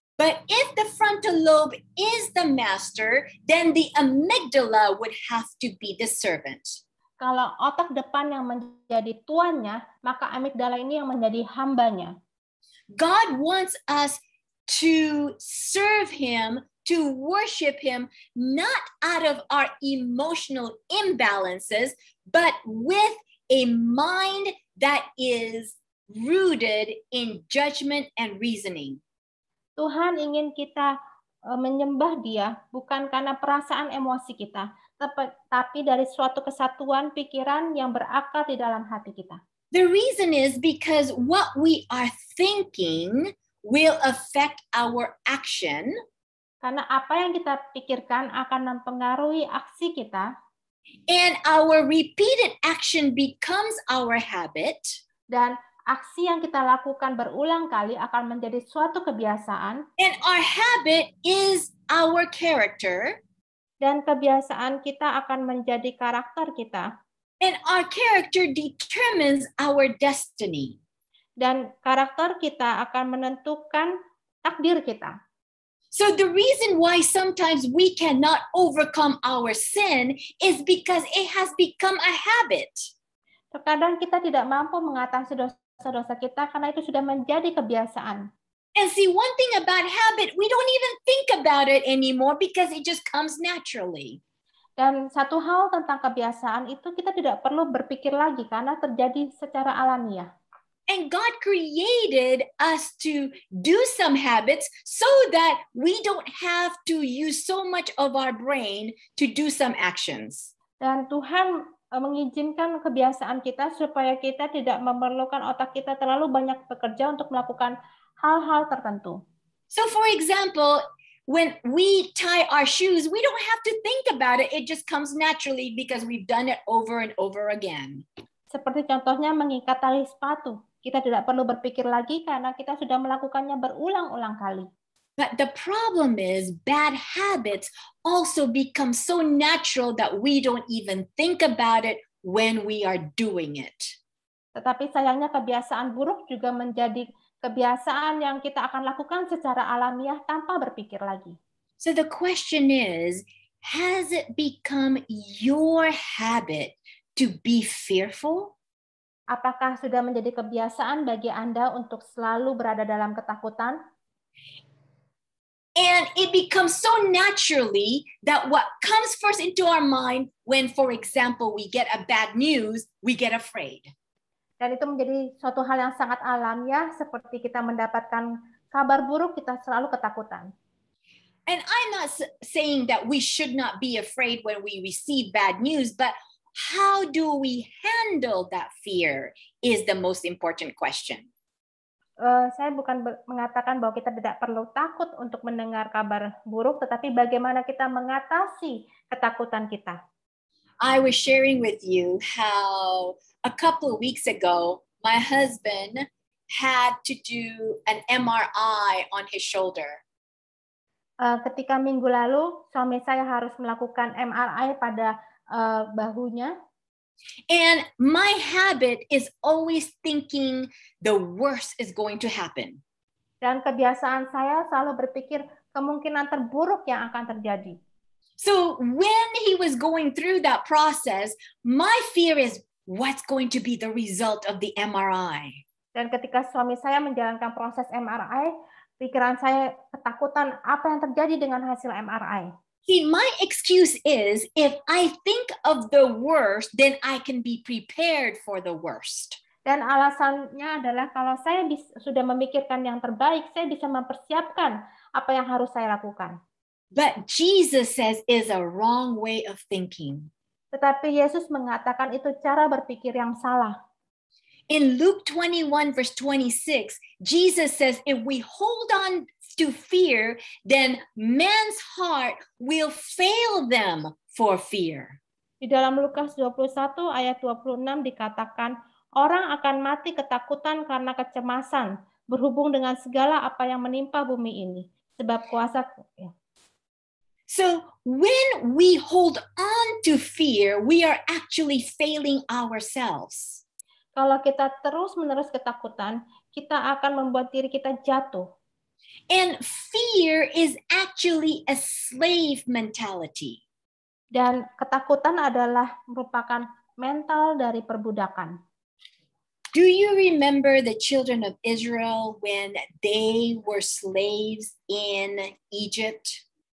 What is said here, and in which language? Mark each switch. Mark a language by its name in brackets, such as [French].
[English] But if the frontal lobe is the master, then the amygdala would have to be the servant. [Indonesian] Kalau otak depan yang menjadi tuannya, maka amigdala ini yang menjadi hambanya. [English] God wants us to serve him, to worship him, not out of our emotional imbalances, but with a mind that is rooted in judgment and reasoning. [Indonesian] Tuhan ingin kita menyembah Dia bukan karena perasaan emosi kita, tapi dari suatu kesatuan pikiran yang berakar di dalam hati kita. [English] The reason is because what we are thinking will affect our action. [Indonesian] Karena apa yang kita pikirkan akan mempengaruhi aksi kita. [English] And our repeated action becomes our habit. [Indonesian] Dan aksi yang kita lakukan berulang kali akan menjadi suatu kebiasaan. [English] And our habit is our character. [Indonesian] Dan kebiasaan kita akan menjadi karakter kita. [English] And our character determines our destiny. [Indonesian] Dan karakter kita akan menentukan takdir kita. [English] So the reason why sometimes we cannot overcome our sin is because it has become a habit. [Indonesian] Terkadang kita tidak mampu mengatasi dosa-dosa kita karena itu sudah menjadi kebiasaan. [English] And see, one thing about habit, we don't even think about it anymore because it just comes naturally. [Indonesian] Dan satu hal tentang kebiasaan itu kita tidak perlu berpikir lagi karena terjadi secara alamiah. [English] And God created us to do some habits so that we don't have to use so much of our brain to do some actions. [Indonesian] Dan Tuhan mengizinkan kebiasaan kita supaya kita tidak memerlukan otak kita terlalu banyak bekerja untuk melakukan hal-hal tertentu. [English] So for example, when we tie our shoes, we don't have to think about it. It just comes naturally because we've done it over and over again. [Indonesian] Seperti contohnya mengikat tali sepatu. Kita tidak perlu berpikir lagi karena kita sudah melakukannya berulang-ulang kali. [English] But the problem is bad habits also become so natural that we don't even think about it when we are doing it. [Indonesian] Tetapi sayangnya kebiasaan buruk juga menjadi kebiasaan yang kita akan lakukan secara alamiah tanpa berpikir lagi. [English] So the question is, has it become your habit to be fearful? [Indonesian] Apakah sudah menjadi kebiasaan bagi Anda untuk selalu berada dalam ketakutan? [English] And it becomes so naturally that what comes first into our mind when, for example, we get a bad news, we get afraid. [Indonesian] Dan itu menjadi suatu hal yang sangat alamiah, seperti kita mendapatkan kabar buruk, kita selalu ketakutan. [English] And I'm not saying that we should not be afraid when we receive bad news, but how do we handle that fear is the most important question. [Indonesian] Saya bukan mengatakan bahwa kita tidak perlu takut untuk mendengar kabar buruk, tetapi bagaimana kita mengatasi ketakutan kita. [English] I was sharing with you how a couple of weeks ago, my husband had to do an MRI on his shoulder. [Indonesian] Ketika minggu lalu, suami saya harus melakukan MRI pada bahunya. [English] And my habit is always thinking the worst is going to happen. [Indonesian] Dan kebiasaan saya selalu berpikir kemungkinan terburuk yang akan terjadi. [English] So when he was going through that process, my fear is what's going to be the result of the MRI. [Indonesian] Dan ketika suami saya menjalankan proses MRI, pikiran saya ketakutan apa yang terjadi dengan hasil MRI. [English] See, my excuse is if I think of the worst, then I can be prepared for the worst. [Indonesian] Dan alasannya adalah kalau saya sudah memikirkan yang terbaik, saya bisa mempersiapkan apa yang harus saya lakukan. [English] But Jesus says is a wrong way of thinking. [Indonesian] Tetapi Yesus mengatakan itu cara berpikir yang salah. [English] In Luke 21 verse 26, Jesus says if we hold on to fear, then man's heart will fail them for fear. [Indonesian] Di dalam Lukas 21 ayat 26 dikatakan, orang akan mati ketakutan karena kecemasan berhubung dengan segala apa yang menimpa bumi ini. Sebab kuasa [English] So when we hold on to fear, we are actually failing ourselves. [Indonesian] Kalau kita terus-menerus ketakutan, kita akan membuat diri kita jatuh. [English] And fear is actually a slave mentality. [Indonesian] Dan ketakutan adalah merupakan mental dari perbudakan. [English] Do you remember the children of Israel when they were slaves in Egypt?